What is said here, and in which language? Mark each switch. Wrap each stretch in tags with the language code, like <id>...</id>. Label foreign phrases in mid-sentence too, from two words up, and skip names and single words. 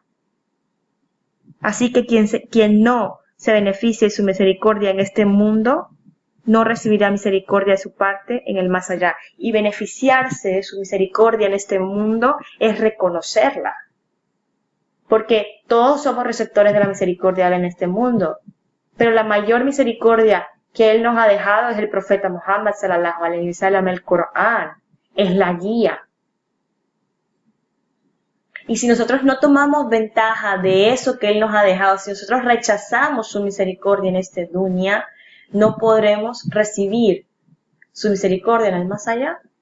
<es>Así que quien no se beneficie de su misericordia en este mundo, no recibirá misericordia de su parte en el más allá. Y beneficiarse de su misericordia en este mundo es reconocerla. Porque todos somos receptores de la misericordia en este mundo. Pero la mayor misericordia que Él nos ha dejado es el profeta Muhammad</es> <ar>صلى الله عليه وسلم,</ar> <es>el Corán. Es la guía. Y si nosotros no tomamos ventaja de eso que Él nos ha dejado, si nosotros rechazamos su misericordia en este dunya, no podremos recibir su misericordia en el más allá.</es>